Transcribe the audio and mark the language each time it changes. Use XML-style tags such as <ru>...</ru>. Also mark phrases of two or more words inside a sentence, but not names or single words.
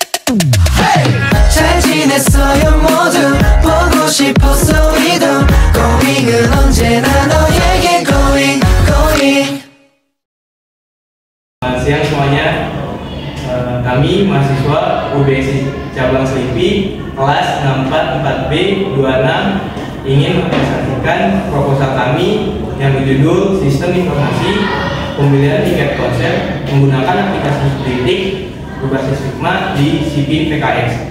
<ko>잘 지냈어요 모두 보고 싶었어 우리도 고잉은 언제나 너에게 고잉.</ko> <id>Siang semuanya, kami mahasiswa UBS Cabang Selipi kelas 64 4B 26 ingin mempresentasikan proposal kami yang berjudul Sistem Informasi Pembelian Tiket Konser menggunakan aplikasi Blitik berbasis Figma di CP PKS.</id>